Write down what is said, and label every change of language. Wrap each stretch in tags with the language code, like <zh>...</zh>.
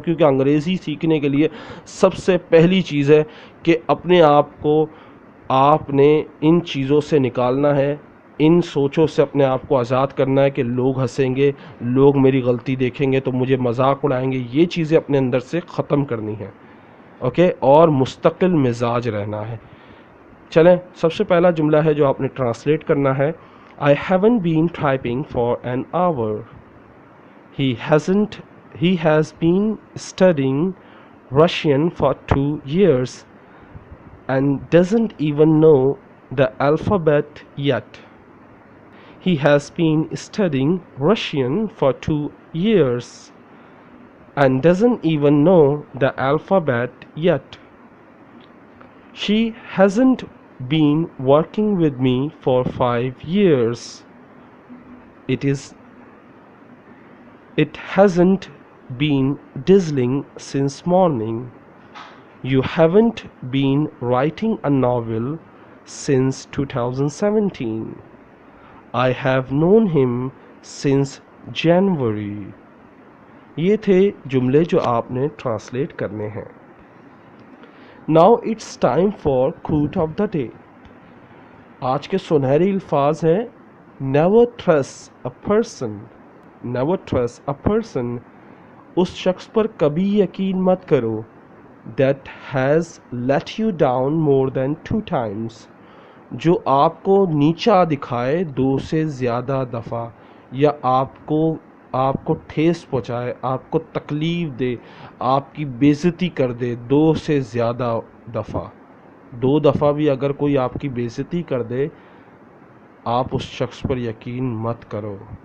<ur>کیونکہ انگریزی سیکھنے کے لیے سب سے پہلی چیز ہے کہ اپنے آپ کو آپ نے ان چیزوں سے نکالنا ہے, ان سوچوں سے اپنے آپ کو آزاد کرنا ہے کہ لوگ ہنسیں گے, لوگ میری غلطی دیکھیں گے تو مجھے مذاق اڑائیں گے. یہ چیزیں اپنے اندر سے ختم کرنی ہیں. اوکے, اور مستقل مزاج رہنا ہے. چلیں سب سے پہلا جملہ ہے جو آپ نے ٹرانسلیٹ کرنا ہے.</ur> <en>I haven't been typing for an hour. He has been studying Russian for 2 years and doesn't even know the alphabet yet. He has been studying Russian for 2 years and doesn't even know the alphabet yet. She hasn't been working with me for 5 years. It hasn't been drizzling since morning. You haven't been writing a novel since 2017. I have known him since January.</en> <ur>یہ تھے جملے جو آپ نے translate کرنے ہیں.</ur> <en>Now it's time for quote of the day.</en> <ur>آج کے سنہری الفاظ ہیں</ur> <en>never trust a person. Never trust a person.</en> <ur>اس شخص پر کبھی یقین مت کرو</ur> <en>that has let you down more than 2 times.</en> <ur>جو آپ کو نیچا دکھائے 2 سے زیادہ دفعہ, یا آپ کو ٹھیس پہنچائے, آپ کو تکلیف دے, آپ کی بے عزتی کر دے 2 سے زیادہ دفعہ. 2 دفعہ بھی اگر کوئی آپ کی بے عزتی کر دے, آپ اس شخص پر یقین مت کرو.</ur>